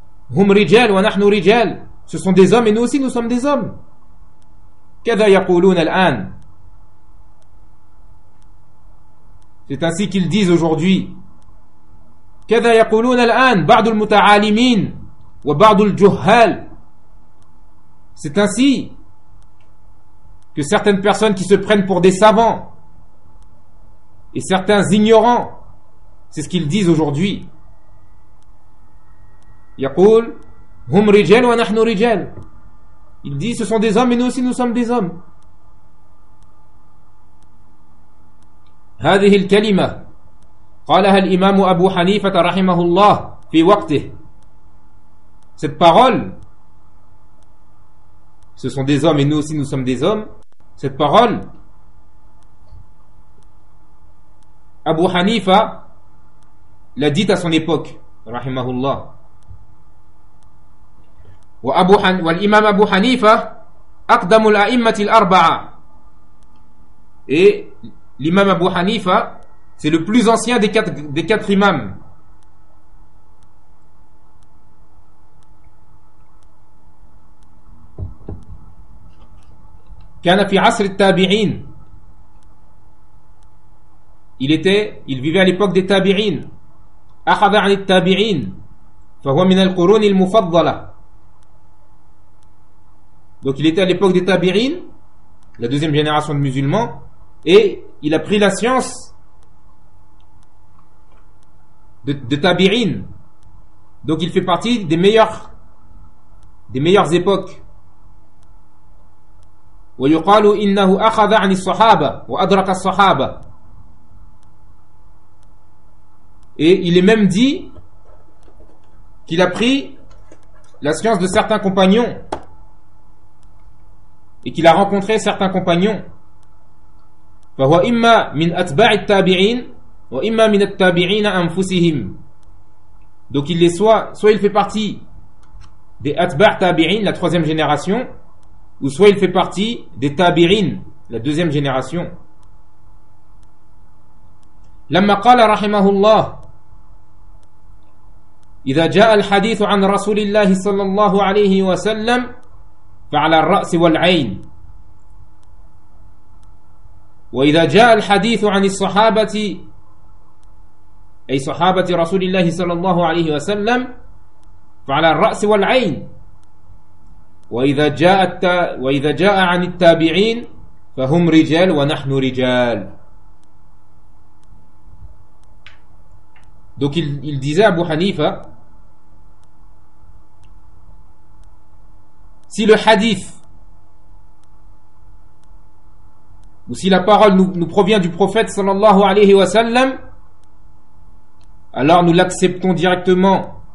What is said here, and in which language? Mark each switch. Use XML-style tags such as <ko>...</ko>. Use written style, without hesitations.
<ar>هم رجال ونحن رجال.</ar> <fr>Ce sont des hommes et nous aussi nous sommes des hommes.</fr> <ar>كذا يقولون الآن.</ar> <fr>C'est ainsi qu'ils disent aujourd'hui.</fr> <ar>كذا يقولون الآن بعض المتعالمين وبعض الجهال.</ar> <fr>C'est ainsi que certaines personnes qui se prennent pour des savants et certains ignorants, c'est ce qu'ils disent aujourd'hui.</fr> <ar>يقول هم رجال ونحن رجال.</ar> <fr>Il dit ce sont des hommes et nous aussi nous sommes des hommes.</fr> <ar>هذه الكلمة قالها الإمام أبو حنيفة رحمه الله في وقته.</ar> <fr>Cette parole, ce sont des hommes et nous aussi nous sommes des hommes. Cette parole, Abu Hanifa l'a dit à son époque,</fr> <ar>رحمه الله. والإمام أبو حنيفة أقدم الأئمة الأربعة.</ar> <fr>Et l'imam Abu Hanifa, c'est le plus ancien des quatre imams.</fr> <ar>كان في عصر التابعين.</ar> <fr>Il vivait à l'époque des tabi'in.</fr> <ar>أخذ عن التابعين فهو من القرون المفضلة.</ar> <fr>Donc il était à l'époque des tabi'in, la deuxième génération de musulmans, et il a pris la science de tabi'in. Donc il fait partie des meilleures époques.</fr> <ar>وَيُقَالُ إِنَّهُ أَخَذَ عَنِ الصَّحَابَ وَأَدْرَكَ الصَّحَابَ.</ar> <fr>Et il est même dit qu'il a pris la science de certains compagnons et qu'il a rencontré certains compagnons.</fr> <ar>فَهُوَ إِمَّا مِنْ أَتْبَعِ التَّابِعِينَ وَإِمَّا مِنَ التَّابِعِينَ أَنفُسِهِمْ.</ar> <fr>Donc il est soit il fait partie des</fr> <ar>أَتْبَعِ التَّابِعِينَ,</ar> <fr>la troisième génération, ou soit il fait partie des tabirin, la deuxième génération.</fr> <ar>لما قال رحمه الله إذا جاء الحديث عن رسول الله صلى الله عليه وسلم فعلى الرأس والعين وإذا جاء الحديث عن الصحابة أي صحابة رسول الله صلى الله عليه وسلم فعلى الرأس والعين وإذا جاء عن التابعين فهم رجال ونحن رجال.</ar> <fr>Donc il disait à Abu Hanifa, si le hadith ou si la parole nous provient du prophète</fr> <ar>sallallahu alayhi wa sallam,</ar> <fr>alors nous l'acceptons directement.</fr>